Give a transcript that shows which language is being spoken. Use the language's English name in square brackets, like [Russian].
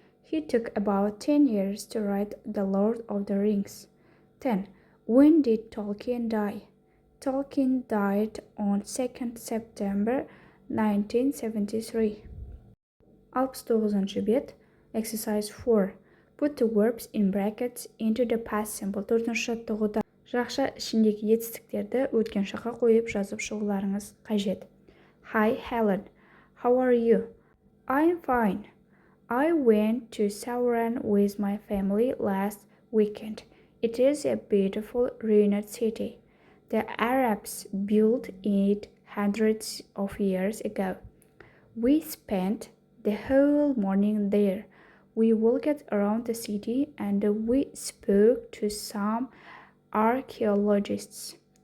[English] He took about 10 years to write The Lord of the Rings. 10. When did Tolkien die? Tolkien died on 2 September 1973. 69 бет. Exercise 4. Put the verbs in brackets into the past simple. [Kazakh] 4-ші жаттығуда жақша ішіндегі етістіктерді өткен шаққа қойып жазып шығуларыңыз қажет. [English] Hi, Helen. How are you? I'm fine. I went to Sauron with my family last weekend. It is a beautiful ruined city. The Arabs built it hundreds of years ago. We spent the whole morning there. We walked around the city and we spoke to some archaeologists.